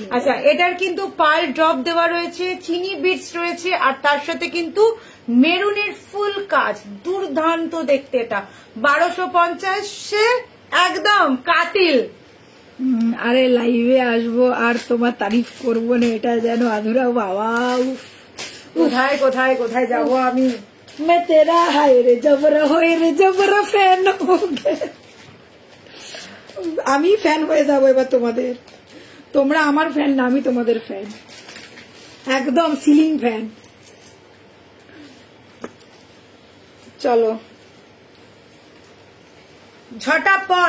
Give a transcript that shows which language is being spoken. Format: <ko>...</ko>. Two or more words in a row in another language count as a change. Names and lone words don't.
<bn>আচ্ছা এটার কিন্তু পার্ল ড্রপ দেওয়া রয়েছে, চিনি বিটস রয়েছে, আর তার সাথে কিন্তু মেরুনের ফুল কাজ, দুর্দান্ত দেখতে। এটা 1250 একদম কাতিল। আরে লাইভে আসবো আর তোমার তারিফ করবো না, এটা যেন আধুরা। বাবা কোথায় কোথায় কোথায় যাবো আমি।</bn> <hi>मैं तेरा हाय रे जबरा होए रे जबरा फैन हो गे।</hi> <bn>আমি ফ্যান হয়ে যাবো এবার তোমাদের, তোমরা আমার ফ্যান না, আমি তোমাদের ফ্যান, একদম সিলিং ফ্যান। চলো ঝটাপট</bn>